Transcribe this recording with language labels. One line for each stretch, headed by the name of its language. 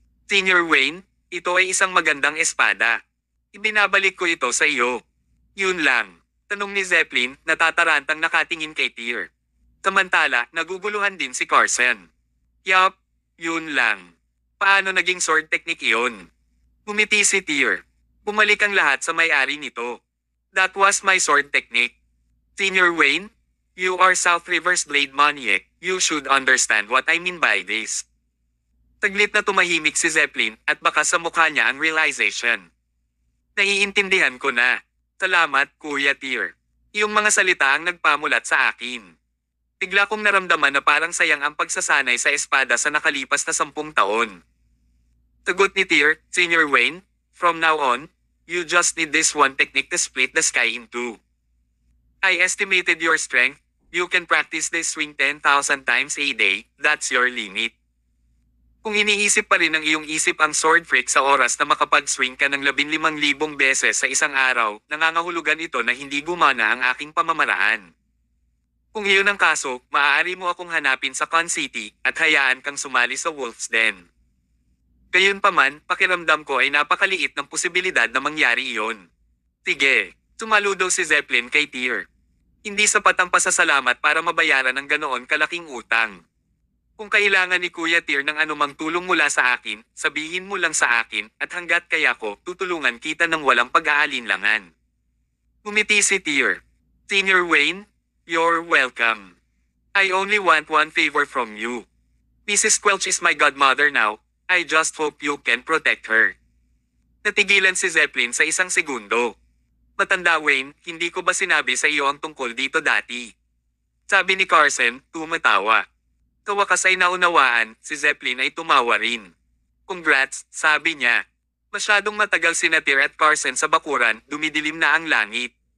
Filipino: Senior Wayne, ito ay isang magandang espada. Ibinabalik ko ito sa iyo. Yun lang. Tanong ni Zeppelin, natatarantang nakatingin kay Tyr. Samantala, naguguluhan din si Carson. Yup, yun lang. Paano naging sword technique iyon? Bumiti si Tyr. Bumalik ang lahat sa may-ari nito.
English: That was my sword technique. Senior Wayne, you are South River's Blade Maniac. You should understand what I mean by this.
Filipino: Taglit na tumahimik si Zeppelin at baka sa mukha niya ang realization. Naiintindihan ko na. Salamat, Kuya Tyr. Iyong mga salita ang nagpamulat sa akin. Bigla kong naramdaman na parang sayang ang pagsasanay sa espada sa nakalipas na 10 taon. Sagot ni Tyr,
English: Senior Wayne, from now on, you just need this one technique to split the sky in two. I estimated your strength. You can practice this swing 10,000 times a day, that's your limit.
Filipino: Kung iniisip pa rin ng iyong isip ang sword freak sa oras na makapag-swing ka ng 15,000 beses sa isang araw, nangangahulugan ito na hindi gumana ang aking pamamaraan. Kung iyon ang kaso, maaari mo akong hanapin sa Con City at hayaan kang sumali sa Wolf's Den. Gayunpaman, pakiramdam ko ay napakaliit ng posibilidad na mangyari iyon. Sige, sumaludo si Zeppelin kay Tyr. Hindi sapat ang pasasalamat para mabayaran ang ganoon kalaking utang. Kung kailangan ni Kuya Tyr ng anumang tulong mula sa akin, sabihin mo lang sa akin at hanggat kaya ko, tutulungan kita ng walang pag-aalinlangan. Ngumiti si Tyr.
English: Senior Wayne, you're welcome. I only want one favor from you. Mrs. Quelch is my godmother now. I just hope you can protect her.
Filipino: Natigilan si Zeppelin sa isang segundo. Matanda Wayne, hindi ko ba sinabi sa iyo ang tungkol dito dati? Sabi ni Carson, tumatawa. Sa wakas ay naunawaan, si Zeppelin ay tumawa rin. Congrats, sabi niya. Masyadong matagal si Tyr at Carson sa bakuran, dumidilim na ang langit.